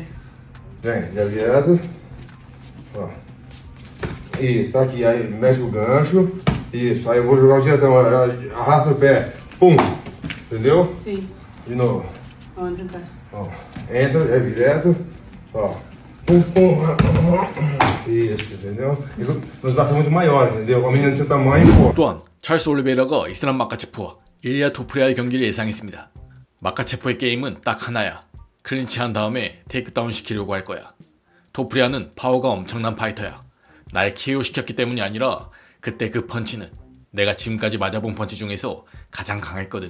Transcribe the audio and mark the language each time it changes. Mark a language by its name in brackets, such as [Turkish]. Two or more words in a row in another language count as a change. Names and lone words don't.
[Portuguese] Vem, já direto, ó, isso, tá aqui, aí mete o gancho, isso, aí eu vou jogar o diretão, arrasta o pé, pum, entendeu? Sim. De novo, Onde tá? ó, entra, é direto, ó. Pum, pum. Isso, entendeu? Nos braços muito maiores, entendeu? A menina do seu tamanho, pô. [Korean] 또한 찰스 올리베이러가 이슬람 마카체프와 일리아 토프리아의 경기를 예상했습니다. 마카체프의 게임은 딱 하나야. 클린치한 다음에 테이크다운 시키려고 할 거야. 토프리아는 파워가 엄청난 파이터야. 날 KO 시켰기 때문이 아니라 그때 그 펀치는 내가 지금까지 맞아본 펀치 중에서 가장 강했거든.